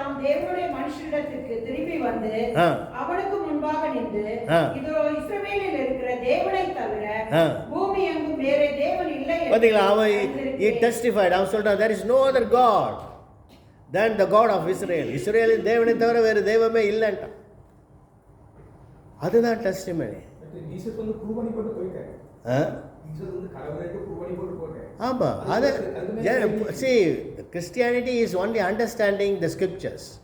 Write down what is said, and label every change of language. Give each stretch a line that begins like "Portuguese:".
Tamil: தேவனுடைய மனுஷனிடத்திற்கு திரும்பி வந்து அவனுக்கு முன்பாக நின்று, இதோ இஸ்ரவேலில் இருக்கிற தேவனை தவிர பூமி எங்கும் வேறே தேவன் இல்லை. பாத்தீங்களா? அவன்
English: he testified.
Tamil: அவன் சொல்றான்,
English: there is no other god than the God of Israel.
Tamil: இஸ்ரவேலின் தேவனை தவிர வேறு தெய்வமே இல்லைன்றான். அதுதான் டெஸ்டிமனி. ஜீசஸ் வந்து ப்ரூவ் பண்ணி போட்டு போயிட்டாரு. ஜீசஸ் வந்து கடவுளைக்கு ப்ரூவ் பண்ணி போட்டு போயிட்டாரு. ஆமா, அது
English: see, Christianity is only understanding the scriptures.